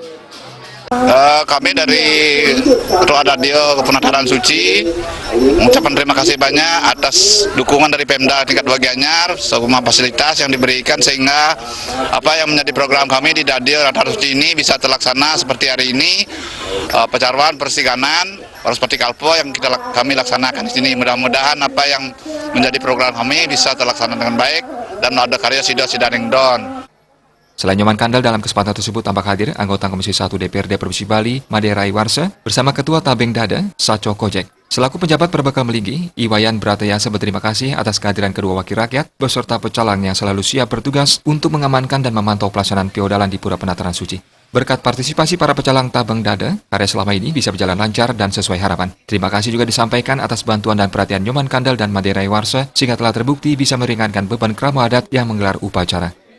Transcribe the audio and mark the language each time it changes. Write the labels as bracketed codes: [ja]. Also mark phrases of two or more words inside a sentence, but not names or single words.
[id] Kami dari Ketua Dadio Penataran Suci mengucapkan terima kasih banyak atas dukungan dari Pemda tingkat 2 Gianyar, semua fasilitas yang diberikan sehingga apa yang menjadi program kami di Dadio Penataran Suci ini bisa terlaksana seperti hari ini. Pecarwan, persiganan, seperti kalpo yang kami laksanakan di sini. Mudah-mudahan apa yang menjadi program kami bisa terlaksana dengan baik dan ada karya Sidaning Don. Selain Inyoman Kandel, dalam kesempatan tersebut tampak hadir anggota Komisi 1 DPRD Provinsi Bali, Made Raiwarsa, bersama Ketua Tabeng Dada, Saco Kojek. Selaku penjabat Perbekal Melinggih, Iwayan Bratayasa berterima kasih atas kehadiran kedua wakil rakyat beserta pecalang yang selalu siap bertugas untuk mengamankan dan memantau pelaksanaan Piodalan di Pura Penataran Suci. Berkat partisipasi para pecalang Tabeng Dada, karya selama ini bisa berjalan lancar dan sesuai harapan. Terima kasih juga disampaikan atas bantuan dan perhatian Inyoman Kandel dan Made Raiwarsa sehingga telah terbukti bisa meringankan beban kerama adat yang menggelar upacara.